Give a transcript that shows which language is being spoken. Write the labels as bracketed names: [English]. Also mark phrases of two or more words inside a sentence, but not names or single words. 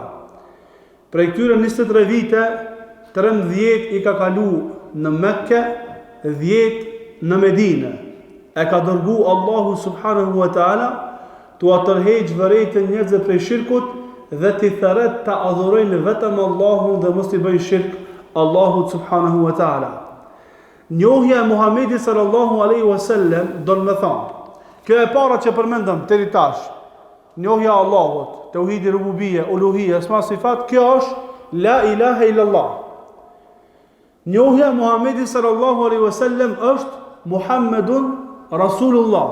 [Albanian] Prej këtyre 23 vite, 13 i ka kalu në Mekke, 10 në Medine. E ka dërgu Allahu [Arabic] سبحانه وتعالى [Albanian] tu atërheq vërejtën njerëzve prej shirkut dhe t'i theret të adhurojnë vetëm Allahun dhe mos t'i bëjnë shirk Allahu [Arabic] سبحانه وتعالى. [Albanian] Njohja e Muhamedit [Arabic] صلى الله عليه وسلم [Albanian] do të thonë, kjo e para që përmendëm deri tash, njohja e Allahut, tauhidi rububie, uluhia, [Arabic] أسماء صفات, [Albanian] kjo është [Arabic] لا إله إلا الله. [Albanian] Njohja e Muhamedit [Arabic] صلى الله عليه وسلم [Albanian] është [Arabic] محمد رسول الله.